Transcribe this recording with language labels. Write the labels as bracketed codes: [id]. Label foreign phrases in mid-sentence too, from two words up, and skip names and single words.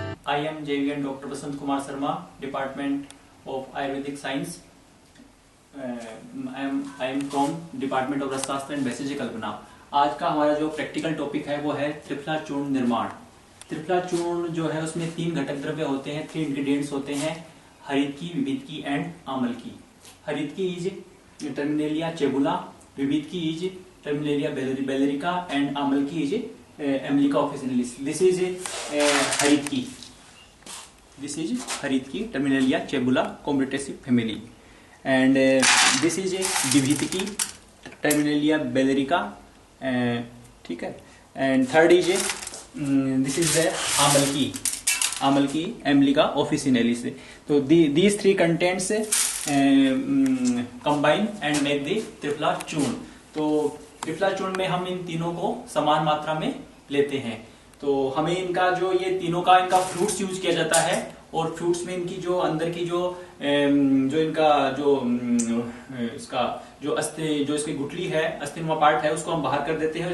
[en] I am JVN Dr. Basant Kumar Sharma, Department of Ayurvedic Science. I am from Department of रसशास्त्र एंड वैशेषिक कल्पना। [hi] आज का हमारा जो [en] practical topic [hi] है वो है त्रिफला चूर्ण निर्माण। त्रिफला चूर्ण जो है उसमें 3 घटक द्रव्य होते हैं, 3 इंग्रेडिएंट्स होते हैं, हरितकी, विविधकी एंड आमलकी। [en] Haritaki is Terminalia chebula, Vividhaki is Terminalia bellerica and Amalaki is Emblica officinalis. this is Haritaki, this is Haritaki Terminalia chebula Combretaceae family and this is Vividhaki Terminalia bellerica, [hi] ठीक है। [en] and third is this is the Amalaki Emblica officinalis. तो these 3 contents combine and make the त्रिफला चूर्ण। [hi] तो त्रिफला चूर्ण में हम इन तीनों को समान मात्रा में लेते हैं। तो हमें इनका जो ये तीनों का इनका [en] fruits use [hi] किया जाता है और फ्रूट्स में इनकी जो अंदर की जो इनका जो इसका जो जो इसकी गुठली है, अस्थिनुमा पार्ट है, उसको हम बाहर कर देते हैं।